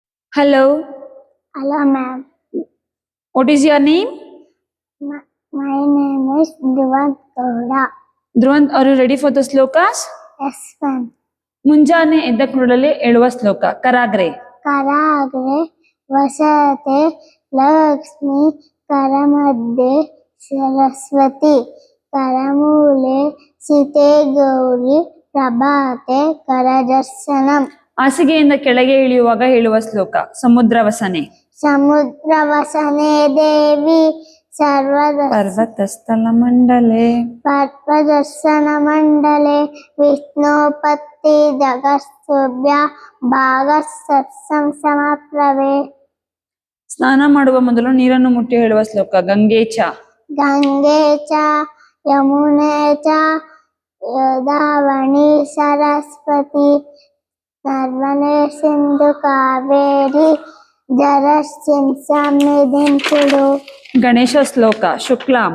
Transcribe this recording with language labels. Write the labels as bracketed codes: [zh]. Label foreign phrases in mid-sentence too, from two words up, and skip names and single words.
[en] Hello, Hello, ma'am. what is your name? My name is Dhruvan Gowda. Dhruvant, are you ready for the slokas? Yes, ma'am. [kn] ಮುಂಜಾನೆ ಎದ್ದ ಕೂಡಲೇ ಹೇಳುವ ಶ್ಲೋಕ ಕರಾಗ್ರೆ. [sa] कराग्रे वसते लक्ष्मी करमध्ये सरस्वती करमूले सीते गौरी प्रभाते करदर्शनम. [kn] ಹಾಸಿಗೆಯಿಂದ ಕೆಳಗೆ ಇಳಿಯುವಾಗ ಹೇಳುವ ಶ್ಲೋಕ [sa] ಸಮುದ್ರ ವಸನೆ. समुद्रवसने देवी ಪರ್ವತಸ್ಥಲ ಮಂಡಲೆ पर्वदर्शन मंडले विष्णुपत्ति जगत्सुभ्य भागसत्सं समप्रभे. [kn] ಸ್ನಾನ ಮಾಡುವ ಮೊದಲು ನೀರನ್ನು ಮುಟ್ಟಿ ಹೇಳುವ ಶ್ಲೋಕ [sa] ಗಂಗೆ ಚ. गंगे च यमुने च गोदावरी सरस्वती नर्मदे सिंधु कावेरी जलस्मिन् सन्निधिं कुरु. [kn] ಗಣೇಶ ಶ್ಲೋಕ ಶುಕ್ಲಾಂ